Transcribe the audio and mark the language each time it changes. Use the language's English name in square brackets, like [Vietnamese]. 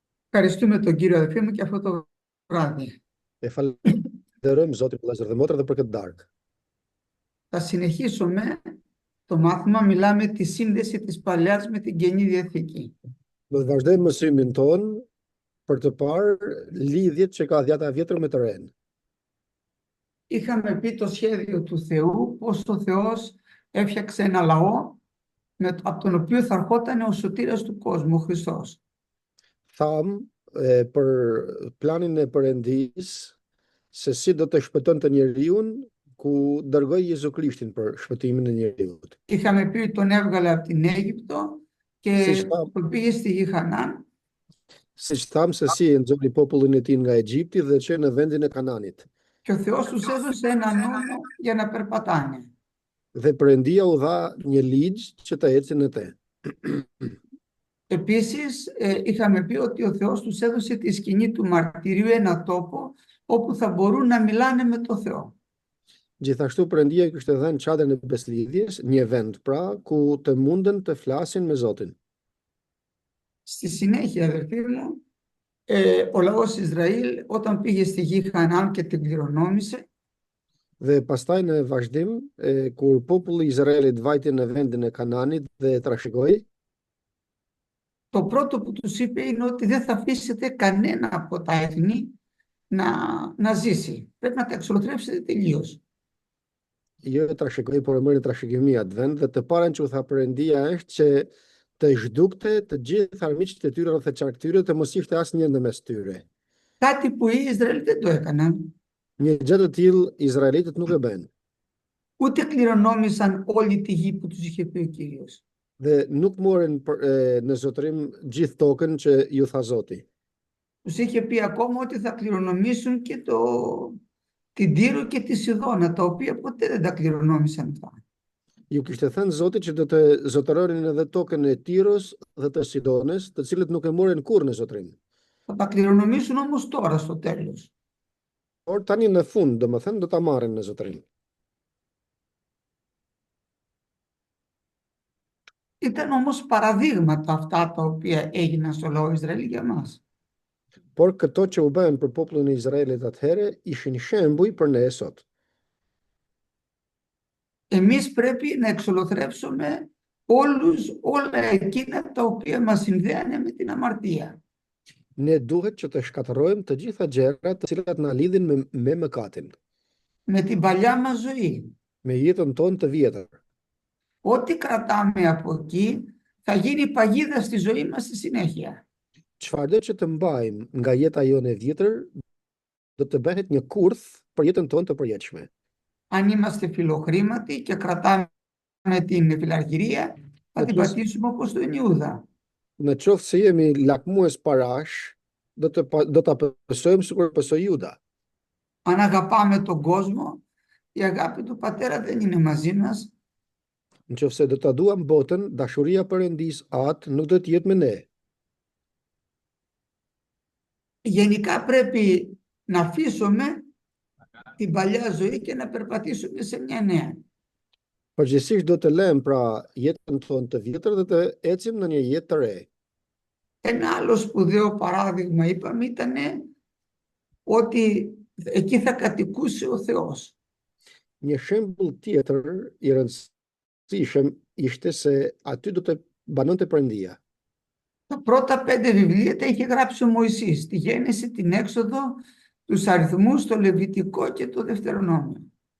[Greek] Ευχαριστούμε τον Κύριο αδελφοί μου και αυτό το βράδυ. [Albanian] E falenderojmë Zotin vëllezër dhe motra dhe për këtë darkë. [Greek] Θα συνεχίσουμε το μάθημα, μιλάμε τη σύνδεση της Παλαιάς με την Καινή Διαθήκη. [Albanian] Do të vazhdojmë mësimin ton për të parë lidhjet që ka Dhjata e Vjetër me të Renë. [Greek] Είχαμε πει το σχέδιο του Θεού, πώς ο Θεός έφτιαξε ένα λαό από τον οποίο θα ερχόταν ο σωτήρας του κόσμου, ο Χριστός. [Albanian] Tham për planin e Perëndis se si do të shpëtonte njeriu ku dërgoi Jezu Krishtin për shpëtimin e njeriut. [Greek] Είχαμε πει τον έβγαλε από την Αίγυπτο και τον πήγε στη γη Χανάν. [Albanian] Siç tham se si e nxori popullin e tij nga Egjipti dhe që në vendin e Kananit. [Greek] Και ο Θεός τους έδωσε ένα νόμο για να περπατάνε. [Albanian] Dhe Perëndia u dha një ligj që të ecin në te. [Greek] Επίσης, είχαμε πει ότι ο Θεός τους έδωσε τη σκηνή του μαρτυρίου, ένα τόπο όπου θα μπορούν να μιλάνε με το Θεό. [Albanian] Gjithashtu Perëndia i kishte dhënë çadrën e beslidhjes, një vend pra ku të munden të flasin me Zotin. [Greek] Στη συνέχεια, αδερφοί μου, ο λαός Ισραήλ όταν πήγε στη γη Χανάν και την κληρονόμησε, [Albanian] Dhe pastaj në vazhdim, kur populli i Izraelit vajti në vendin e Kananit dhe e trashëgoi, [Greek] το πρώτο που τους είπε είναι ότι δεν θα αφήσετε κανένα από τα έθνη να ζήσει. Πρέπει να τα εξολοθρεύσετε τελείως. [Albanian] jo e trashëgoi, por e mori trashëgimi atë vend dhe të parën që u tha Perëndia është që të zhdukte të gjithë armiqtë e tyre rreth çarktyre të mos ishte asnjë në mes tyre. [Greek] Κάτι που οι Ισραηλοί δεν το έκαναν. [Albanian] Një gjë të tillë izraelitët nuk e bën. [Greek] Ούτε κληρονόμησαν όλη τη γη που τους είχε πει ο Κύριος. [Albanian] Dhe nuk morën në zotërim gjithë tokën që ju tha Zoti. [Greek] Τους είχε πει ακόμα ότι θα κληρονομήσουν και την Τύρο και τη Σιδώνα, τα οποία ποτέ δεν τα κληρονόμησαν αυτά. [Albanian] Ju kishte thënë Zoti që do të zotëronin edhe tokën e Tiros dhe të Sidonës, të cilët nuk e morën kurrë në zotërim. [Greek] Θα τα κληρονομήσουν όμως τώρα στο τέλος. [Albanian] Por tani në fund, domethënë do ta marrin në zotërim. [Greek] Ήταν όμως παραδείγματα αυτά τα οποία έγιναν στο λαό Ισραήλ για μας. [Albanian] Por këto që u bën për popullin e Izraelit atëherë ishin shembuj për ne sot. [Greek] Εμείς πρέπει να εξολοθρεύσουμε όλα εκείνα τα οποία μας συνδέανε με την αμαρτία. [Albanian] Ne duhet që të shkatërrojmë të gjitha gjërat të cilat na lidhin me mëkatin, [Greek] Με την παλιά μας ζωή. [Albanian] me jetën tonë të vjetër. [Greek] Ό,τι κρατάμε από εκεί θα γίνει παγίδα στη ζωή μας στη συνέχεια. [Albanian] Çfarëdo që të mbajmë nga jeta jonë e vjetër, do të bëhet një kurth për jetën tonë të përjetshme. [Greek] Αν είμαστε φιλοχρήματοι και κρατάμε την φιλαρχηρία, θα την πατήσουμε όπως τον Ιούδα. [Albanian] Në qoftë se jemi lakmues parash, do ta pësojmë sikur pësoi Juda. [Greek] Αν αγαπάμε τον κόσμο, η αγάπη του Πατέρα δεν είναι μαζί μας. [Albanian] Nëse do ta duam botën, dashuria Perëndis atë nuk do të jetë me ne. [Greek] Γενικά πρέπει να αφήσουμε την παλιά ζωή και να περπατήσουμε σε μια νέα. [Albanian] Përgjithsisht do të lëm pra jetën tonë të vjetër dhe të ecim në një jetë të re. [Greek] Ένα άλλο σπουδαίο παράδειγμα είπαμε ήταν ότι εκεί θα κατοικούσε ο Θεός. [Albanian] Një shembull tjetër i rëndësishëm ishte se aty do të banonte Perëndia. [Greek] Τα πρώτα 5 βιβλία τα είχε γράψει ο Μωυσής, τη Γέννηση, την Έξοδο, τους Αριθμούς, το Λεβιτικό και το Δευτερονόμιο.